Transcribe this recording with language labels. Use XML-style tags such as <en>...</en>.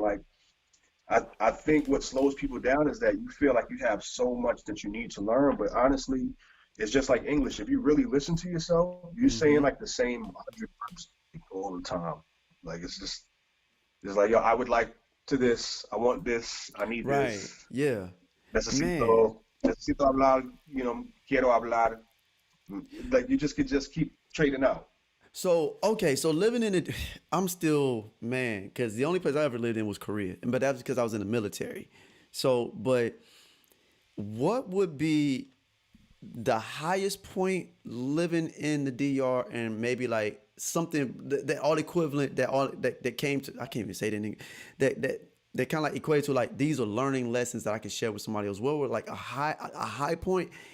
<en>And like I think what slows people down is that you feel like you have so much that you need to learn, but honestly, it's just like English. If you really listen to yourself, you're saying Mm-hmm. like the same 100 words all the time. Like it's like yo, I would like to this, I want this, I need Right. this. Yeah. Man.</en> <es>Necesito hablar, quiero hablar.</es> <en>Like you just could just keep trading out. So okay, so living in it, I'm still man, because the only place I ever lived in was Korea, but that's because I was in the military. So, but what would be the highest point living in the DR and maybe like something that all equivalent that came to I can't even say it in English, that kind of like equated to like these are learning lessons that I can share with somebody else. What were like a high point</en>